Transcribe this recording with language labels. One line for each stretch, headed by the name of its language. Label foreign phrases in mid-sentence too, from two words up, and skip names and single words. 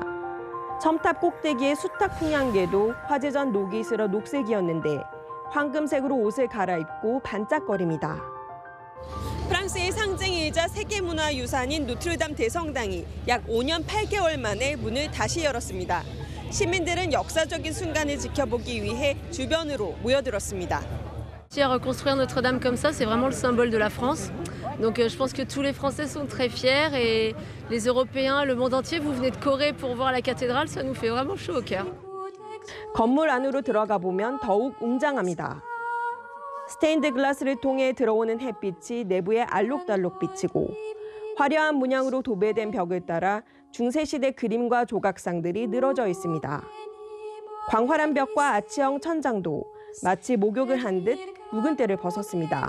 Korean: 첨탑 꼭대기의 수탉 풍량계도 화재 전 녹이 슬어 녹색이었는데 황금색으로 옷을 갈아입고 반짝거립니다. 프랑스의 상징이자 세계문화유산인 노트르담 대성당이 약 5년 8개월 만에 문을 다시 열었습니다. 시민들은 역사적인 순간을 지켜보기 위해 주변으로 모여들었습니다.
French: Reconstruire Notre-Dame comme ça, c'est vraiment le symbole de la France. Donc je pense que tous les Français sont très fiers et les Européens, le monde entier, vous venez de Corée pour voir la cathédrale, ça nous fait vraiment chaud au cœur.
Korean: 건물 안으로 들어가 보면 더욱 웅장합니다. 스테인드 글라스를 통해 들어오는 햇빛이 내부에 알록달록 비치고 화려한 문양으로 도배된 벽을 따라 중세시대 그림과 조각상들이 늘어져 있습니다. 광활한 벽과 아치형 천장도 마치 목욕을 한 듯 묵은 때를 벗었습니다.